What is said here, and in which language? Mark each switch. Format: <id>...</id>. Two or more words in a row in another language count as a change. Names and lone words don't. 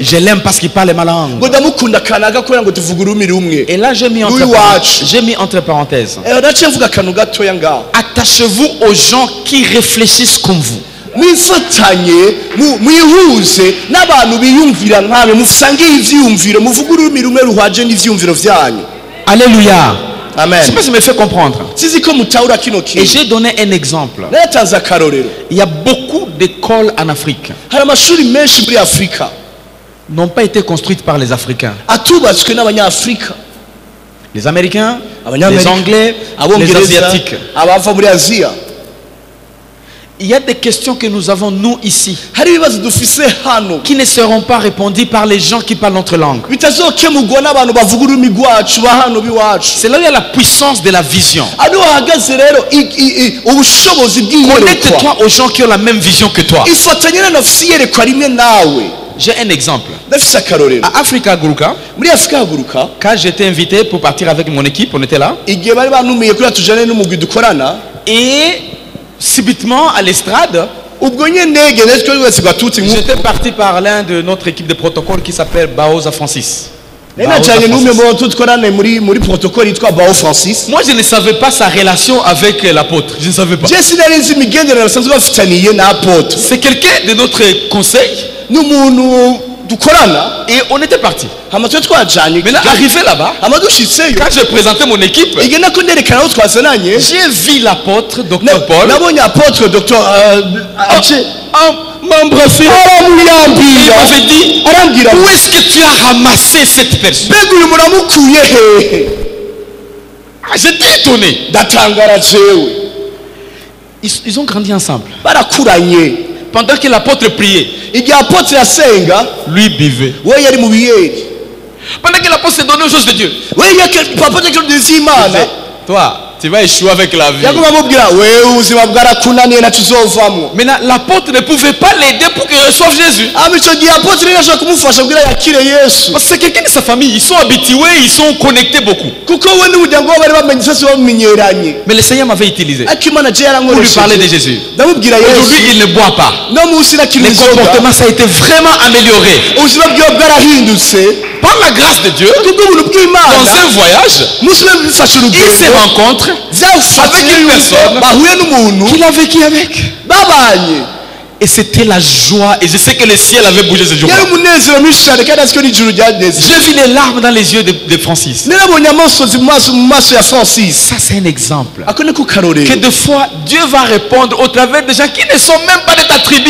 <fr>Je l'aime parce qu'il parle ma langue.</fr> <rn>ngo ndamukunda kanaka kubera ngo tuvuga ururimi rumwe.</rn> <fr>Et là, j'ai mis entre parenthèses.</fr> <rn>naciye mvuga akantu gatoya ngaho.</rn> <fr>Attachez-vous aux gens qui réfléchissent comme vous.</fr> <rn>mwifatanye mwihuze n'abantu biyumvira nkawe, musangiye ivyiyumviro, muvuga ururimi rumwe ruhwaje n'ivyiyumviro vyanyu.</rn> <fr>Alléluia. Amen. Je sais pas si je me fais comprendre.</fr> <rn>sizi ko mutahura kino</rn> <fr>Et</fr> <rn>kintu.</rn> <fr>j'ai donné un exemple.</fr> <rn>natanze akarorero.</rn> <fr>Il y a beaucoup d'écoles en Afrique</fr> <rn>hari amashuri menshi muri Afurika</rn> <fr>n'ont pas été construites par les Africains.</fr> <rn>atubatswe n'abanyafurika,</rn> <fr>Les Américains, les</fr> <rn>Abanyamerika,</rn> <fr>Anglais, les</fr> <rn>abongereza,</rn> <fr>Asiatiques.</fr> <rn>abava muri Aziya.</rn> <fr>Il y a des questions que nous avons, nous, ici,</fr> <rn>hari ibibazo dufise hano</rn> <fr>qui ne seront pas répondues par les gens qui parlent notre langue.</fr> <rn>bitazokemurwa n'abantu bavuga ururimi rwacu ba hano biwacu.</rn> <fr>C'est là où il y a la puissance de la vision.</fr> <rn>ariho hahagaze rero ubushobozi bw'iyerekwa.</rn> <fr>Connecte-toi aux gens qui ont la même vision que toi.</fr> <rn>ifatanye n'abafise iyerekwa rimwe nawe.</rn> <fr>J'ai un exemple.</fr> <rn>ndafise akarorero.</rn> <fr>À Africa Guruka,</fr> <rn>muri Afurika haguruka,</rn> <fr>quand j'étais invité pour partir avec mon équipe, on était là.</fr> <rn>igihe bari banumiye kuri tujane n'umugwi dukorana,</rn> <fr>Et subitement à l'estrade,</fr> <rn>ubwo nyene gene twese gatutsi</rn> <fr>j'étais parti par l'un de notre équipe de protocole qui s'appelle Baoza Francis.</fr> <rn>najanye n'umwe mu bantu dukorana muri protocole yitwa Bao Francis.</rn> <fr>Moi, je ne savais pas sa relation avec l'apôtre. Je ne savais pas. je</fr> <rn>sinari nzi imigenderanire basanzwe bafitaniye na apôtre.</rn> <fr>C'est quelqu'un de notre conseil</fr> <rn>n'umuntu dukorana,</rn> <fr>et on était parti.</fr> <rn>hama twe twajanye.</rn> <fr>Mais là, arrivé là-bas,</fr> <rn>hama dushitseyo,</rn> <fr>quand j'ai présenté mon équipe,</fr> <rn>igihe nako nderekana aho twazananye,</rn> <fr>j'ai vu l'apôtre, Dr. Paul,</fr> <rn>nabonye apôtre Dr.</rn> <fr>m'embrasser. Il m'avait dit,</fr> <rn>arambwira</rn> <fr>où est-ce que tu as ramassé cette personne?</fr> <rn>mbega uyu muntu amukuye hehe?</rn> <fr>Ah, j'étais étonné.</fr> <rn>ndatangara jewe.</rn> <fr>Ils ont grandi ensemble.</fr> <rn>barakuranye.</rn> <fr>Pendant que l'apôtre priait,</fr> <rn>igihe apôtre yasenga,</rn> <fr>lui buvait.</fr> <rn>we yari mu biyeri.</rn> <fr>Pendant que l'apôtre se donnait aux choses de Dieu,</fr> <rn>we papa tekero z'Imana,</rn> <fr>toi, tu vas échouer avec la vie.</fr> <rn>yaguma amubwira wewe ubuzima bwarakunaniye ntacyo uzovamwo.</rn> <fr>Maintenant, l'apôtre ne pouvait pas l'aider pour qu'il reçoive Jésus.</fr> <rn>icyo gihe apôtre rero ashobora kumufasha kugira yakire Yesu,</rn> <fr>Parce que c'est quelqu'un de sa famille. Ils sont habitués, ils sont connectés beaucoup.</fr> <rn>kuko we n'umuryango we bari bamenye sase bamenyeranye.</rn> <fr>Mais le Seigneur m'avait utilisé</fr> <rn>ariko Imana je</rn> <fr>pour lui parler de</fr> <rn>yarankoresheje</rn> <fr>Jésus.</fr> <rn>ndamubwira</rn> <fr>Aujourd'hui,</fr> <rn>Yesu.</rn> <fr>il ne boit pas.</fr> <rn>no munsi nakiri</rn> <fr>Le</fr> <rn>inzoga,</rn> <fr>comportement, ça a été vraiment amélioré.</fr> <rn>ubuzima bwiwe bwarahindutse</rn> <fr>Par la grâce de Dieu,</fr> <rn>kubw'ubuntu</rn> <fr>dans</fr> <rn>bw'Imana.</rn> <fr>un voyage,</fr> <rn>umunsi umwe bifashe</rn> <fr>il se</fr> <rn>urugendo,</rn> <fr>rencontre</fr> <rn>byafatiye</rn> <fr>avec une</fr> <rn>yuko</rn> <fr>personne</fr> <rn>bahuye n'umuntu</rn> <fr>qu'il a vécu avec.</fr> <rn>babanye.</rn> <fr>Et c'était la joie. Et je sais que le ciel avait bougé ce jour-là. J'ai vu les larmes dans les yeux de Francis. Ça, c'est un exemple. Que des fois, Dieu va répondre au travers de gens qui ne sont même pas de ta tribu.</fr>